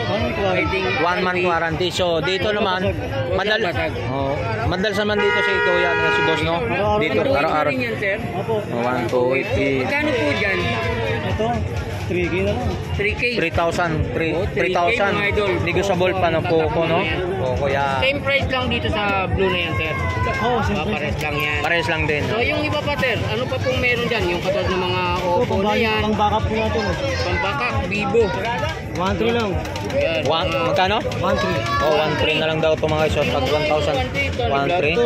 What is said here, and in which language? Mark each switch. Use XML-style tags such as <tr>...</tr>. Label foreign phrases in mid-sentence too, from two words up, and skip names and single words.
<en>1 month warranty.</en> <tl>So dito naman madalas naman dito si Kuya si boss no. Dito araw-araw. 128. Magkano po diyan? Ito 3K na lang. 3K. 3,000 negotiable pa ng Poco no. Poco yan.</tl> <en>Same price</en> <tl>lang dito sa blue na yan sir. Pares lang yan. Pares lang din. So yung iba pa sir, ano pa pong meron dyan? Yung katulad ng mga Oppo na yan. Pang backup po natin. Pang backup, Vivo. 1.3 lang. Yan. Magkano? 1.3. Oh, 1.3 na lang daw ito mga guys.</tl>